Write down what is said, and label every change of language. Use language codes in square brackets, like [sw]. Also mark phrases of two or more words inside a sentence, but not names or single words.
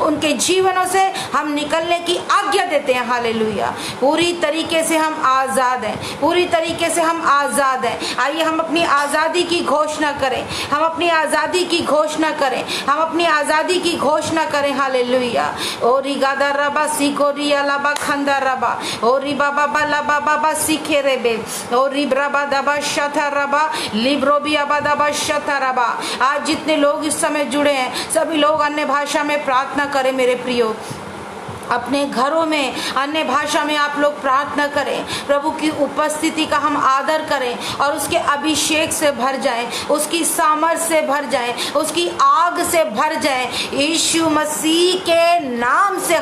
[hi] उनके जीवनों से हम निकलने की आज्ञा देते हैं। हालेलुया। पूरी तरीके से हम आज़ाद हैं, पूरी तरीके से हम आज़ाद हैं। आइए हम अपनी आज़ादी की घोषणा करें, हम अपनी आज़ादी की घोषणा करें, हम अपनी आज़ादी की घोषणा करें। हालेलुया। ओ रिगादा रबा सीखो रिया लाबा खंदा रबा, ओ री बाबा बाला बाबा बा सीखे रेबे, ओ री ब्रबा दबा शथा रबा लिब्रोबी अबादबा शतरबा। आज जितने लोग इस समय जुड़े हैं सभी लोग अन्य भाषा में प्रार्थना करें मेरे प्रियो। अपने घरों में अन्य भाषा में आप लोग प्रार्थना करें, प्रभु की उपस्थिति का हम आदर करें और उसके अभिषेक से भर जाएं, उसकी सामर्थ से भर जाएं, उसकी आग से भर जाएं यीशु मसीह के नाम से।